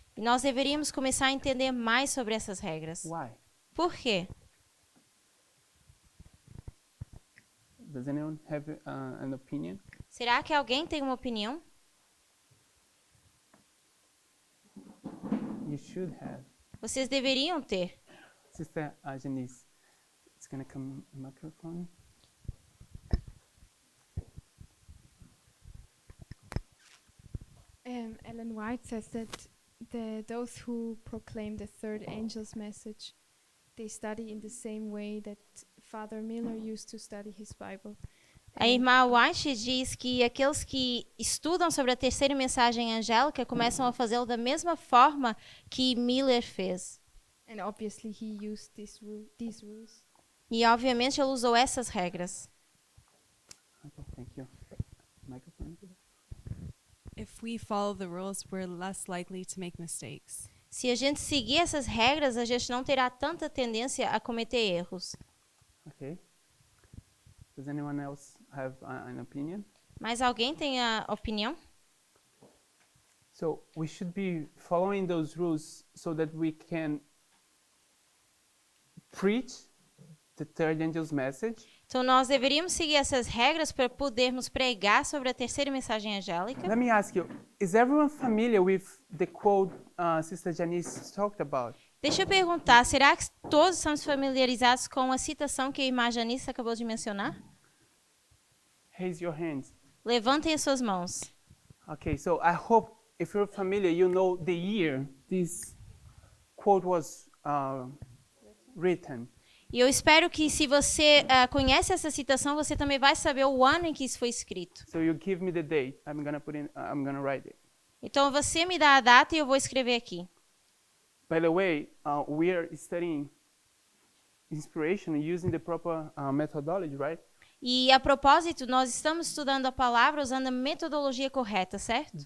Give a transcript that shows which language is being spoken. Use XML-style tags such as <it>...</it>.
<pt>E nós deveríamos começar a entender mais sobre essas regras.</pt> <en>Why?</en> <pt>Por quê?</pt> <en>Does anyone have an opinion?</en> <pt>Será que alguém tem uma opinião?</pt> <en>You should have.</en> <pt>Vocês deveriam ter.</pt> <en>Sister Janice, it's gonna come a microphone. Ellen White says that those who proclaim the third angel's message, they study in the same way that Father Miller used to study his Bible.</en> <pt>A irmã White diz que aqueles que estudam sobre a terceira mensagem angélica começam a fazê-lo da mesma forma que Miller fez.</pt> <en>And obviously he used these rules.</en> <pt>E obviamente ele usou essas regras.</pt> <en>Okay, thank you. Microphone. If we follow the rules, we're less likely to make mistakes.</en> <pt>Se a gente seguir essas regras, a gente não terá tanta tendência a cometer erros.</pt> <en>Okay. Does anyone else have an opinion?</en> <pt>Mas alguém tem a opinião?</pt> <en>So we should be following those rules so that we can preach the third angel's message.</en> <pt>Então nós deveríamos seguir essas regras para podermos pregar sobre a terceira mensagem angélica.</pt> <en>Let me ask you, is everyone familiar with the quote Sister Janice talked about?</en> <pt>Deixa eu perguntar, será que todos estamos familiarizados com a citação que a irmã Janice acabou de mencionar?</pt> <en>Raise your hands.</en> <pt>Levantem as suas mãos.</pt> <en>Okay, so I hope if you're familiar, you know the year this quote was written.</en> <pt>E eu espero que se você conhece essa citação, você também vai saber o ano em que isso foi escrito.</pt> <en>So you give me the date. I'm gonna write it.</en> <pt>Então você me dá a data e eu vou escrever aqui.</pt> <en>By the way, we are studying inspiration using the proper methodology, right?</en> <pt>E a propósito, nós estamos estudando a palavra usando a metodologia correta, certo?</pt>